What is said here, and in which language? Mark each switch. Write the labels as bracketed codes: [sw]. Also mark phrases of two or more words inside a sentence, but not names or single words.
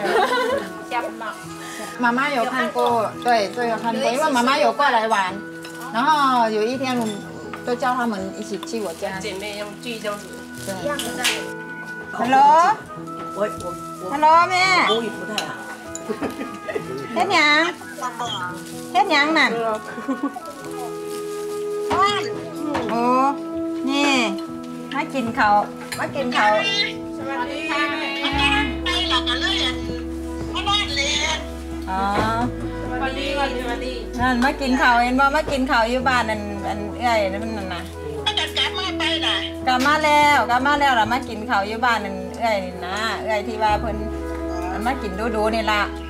[zh] 妈妈有看过，对，都有看过，因为妈妈有过来玩，然后有一天我们都叫他们一起去我家。姐妹用聚这样子。对。Hello， [th] แม่ [zh] 口语不太好。 [tts] เฮ็ดหยังนั่นโอ้นี่มากินข้าวสวัสดีค่ะ อ๋อนั่นมากินข้าวเห็นบ่มากินข้าวอยู่บ้านนั่นเอ้ยนั่นน่ะกลับมาแล้วล่ะมากินข้าวอยู่บ้านนั่นเอ้ยนี่นะเอ้ยที่ว่าเพิ่นมากินดูนี่ล่ะ